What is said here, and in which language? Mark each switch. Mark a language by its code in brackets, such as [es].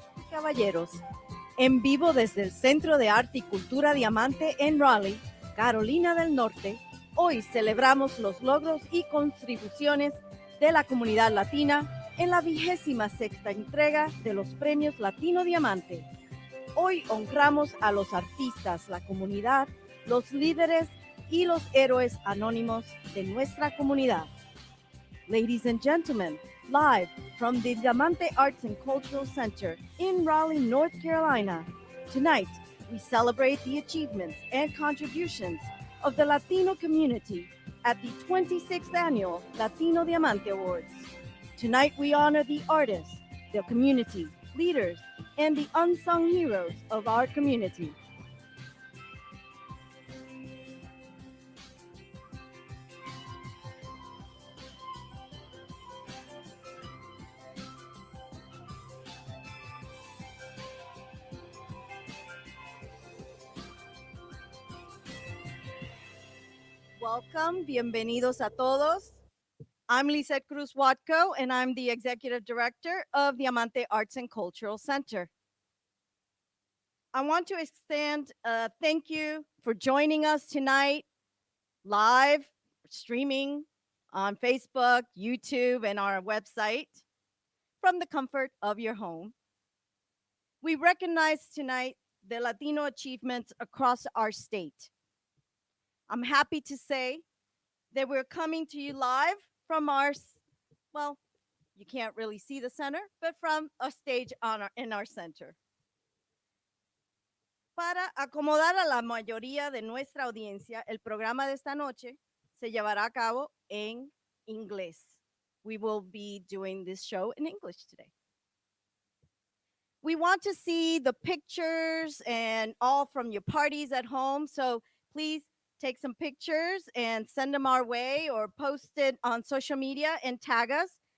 [es] caballeros, en vivo desde el Centro de Arte y Cultura Diamante en Raleigh, Carolina del Norte, hoy celebramos los logros y contribuciones de la comunidad latina en la 26ª entrega de los premios Latino Diamante. Hoy honramos a los artistas, la comunidad, los líderes y los héroes anónimos de nuestra comunidad. [en] Ladies and gentlemen, live from the Diamante Arts and Cultural Center in Raleigh, North Carolina, tonight we celebrate the achievements and contributions of the Latino community at the 26th Annual Latino Diamante Awards. Tonight we honor the artists, the community, leaders, and the unsung heroes of our community. Welcome, [es] bienvenidos a todos. [en] I'm Lisette Cruz Watco, and I'm the Executive Director of Diamante Arts and Cultural Center. I want to extend a thank you for joining us tonight, live, streaming on Facebook, YouTube, and our website from the comfort of your home. We recognize tonight the Latino achievements across our state. I'm happy to say that we're coming to you live from our, well, you can't really see the center, but from a stage in our center. [es] Para acomodar a la mayoría de nuestra audiencia, el programa de esta noche se llevará a cabo en inglés. [en] We will be doing this show in English today. We want to see the pictures and all from your parties at home, so please take some pictures and send them our way or post it on social media and tag us.